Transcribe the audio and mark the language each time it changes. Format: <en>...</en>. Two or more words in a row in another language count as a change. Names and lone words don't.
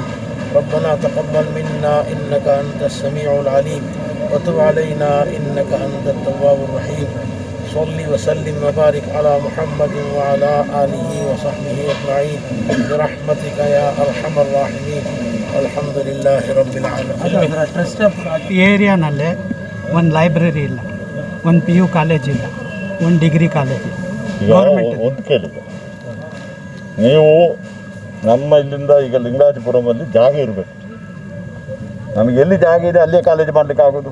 <ar>ربنا تقبل منا إنك أنت السميع العليم وتب علينا إنك أنت التواب الرحيم. صل وسلم وبارك على محمد وعلى آله وصحبه أجمعين برحمتك يا أرحم الراحمين. الحمد لله رب العالمين.</ar> <kn>ಟ್ರಸ್ಟ್ ಏರಿಯಾನಲ್ಲೇ ಒಂದು ಲೈಬ್ರರಿ ಇಲ್ಲ, ಒಂದು</kn> <en>PU college</en> <kn>ಇಲ್ಲ, ಒಂದು</kn> <en>degree college</en> <kn>ಇಲ್ಲ. ಗೌರ್ಮೆಂಟ್ ಒಂದು ಕೇಳಿದೆ, ನೀವು ನಮ್ಮ ಇಲ್ಲಿಂದ ಈಗ ಲಿಂಗರಾಜಪುರಮಲ್ಲಿ ಜಾಗ ಇರಬೇಕು. ನಮಗೆ ಎಲ್ಲಿ ಜಾಗ ಇದೆ ಅಲ್ಲೇ ಕಾಲೇಜ್ ಮಾಡಲಿಕ್ಕೆ ಆಗೋದು.</kn>